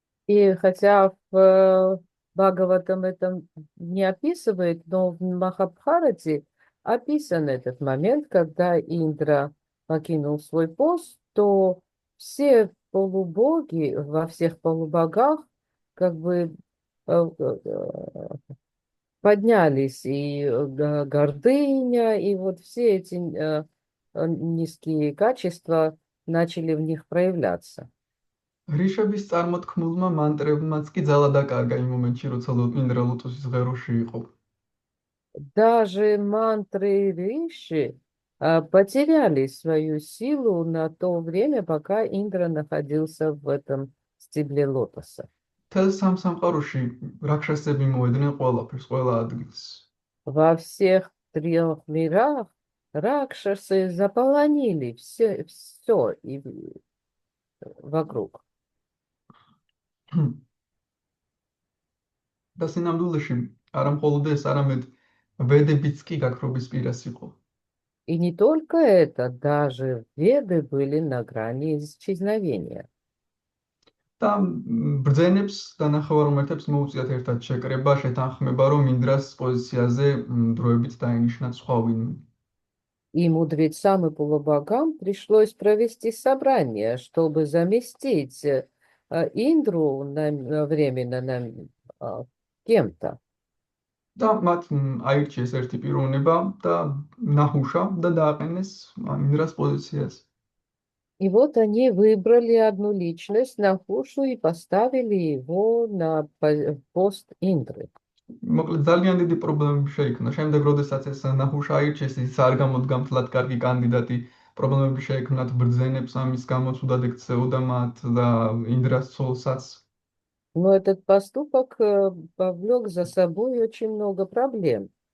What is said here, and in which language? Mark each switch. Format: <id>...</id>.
<ru>И хотя в Бхагаватам это не описывает, но в Махабхарате описан этот момент, когда Индра покинул свой пост, то все полубоги во всех полубогах как бы поднялись, и гордыня, и вот все эти низкие качества начали в них проявляться.</ru> <ka>რიშების წარმოთქმულმა მანტრებმაც კი ძალა დაკარგა იმ მომენტში, როცა ინდრა ლოტოსის ღეროში იყო.</ka> <ru>Даже мантры Риши потеряли свою силу на то время, пока Индра находился в этом стебле лотоса.</ru> <ka>მთელ სამყაროში რაქშასები მოედნენ ყველაფერს, ყველა ადგილს.</ka> <ru>Во всех трех мирах ракшасы заполонили все и вокруг.</ru> <ka>და სინამდვილეში არა მხოლოდ ეს, არამედ ვედებიც კი გაქრობის პირას იყო.</ka> <ru>И не только это, даже веды были на грани исчезновения.</ru> <ka>და ბრძენებს და ნახევარმართებს მოუწიათ ერთად შეკრება, შეთანხმება, რომ ინდრას პოზიციაზე დროებით დაინიშნათ სხვა ვინმე.</ka> <ru>И мудрецам и полубогам пришлось провести собрание, чтобы заместить Индру временно кем-то.</ru> <ka>და მათ აირჩიეს ერთი პიროვნება და ნაჰუშა და დააყენეს ინდრას პოზიციაზე.</ka> <ru>И вот они выбрали одну личность, Нахушу, и поставили его на пост Индры.</ru> <ka>მოკლედ ძალიან დიდი პრობლემები შეიქმნა. შემდეგ, როდესაც ეს ნახუშ აირჩიეს, ის არ გამოდგა მთლად კარგი кандидати. პრობლემები შეიქმნათ ბრძენებს, ამის გამოც უდად ექცეოდა მათ და ინდრას ცოლსაც.</ka> <ru>Но этот поступок повлек за собой очень много проблем.</ru>